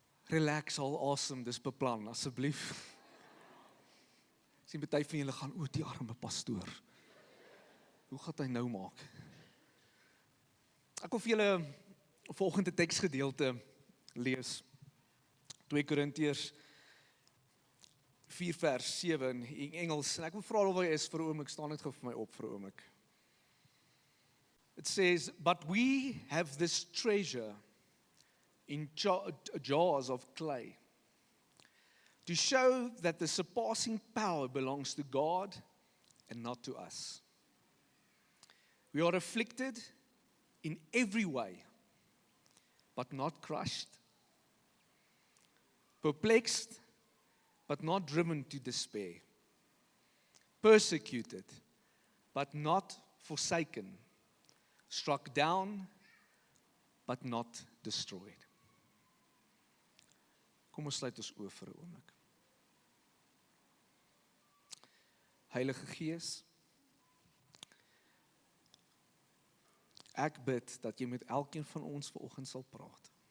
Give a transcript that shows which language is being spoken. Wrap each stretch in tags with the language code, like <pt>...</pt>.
<en>Relax, all awesome,</en> <af>dis beplan, asseblief. Sien baie van julle gaan, die arme pastoor. Hoe gaan hy nou maak? Ek wil vir julle volgende teksgedeelte lees. 2 Korintiërs 4 vers 7 in Engels. En ek wil vra waar jy is vir 'n oomblik, staan net gou vir my op vir 'n oomblik.</af> <en>It says, but we have this treasure in jars of clay, to show that the surpassing power belongs to God and not to us. We are afflicted in every way, but not crushed, perplexed, but not driven to despair, persecuted, but not forsaken, struck down, but not destroyed.</en> <af>Kom ons sluit ons oë vir 'n oomblik. Heilige Gees, ek bid dat jy met elkeen van ons vanoggend sal praat.</af>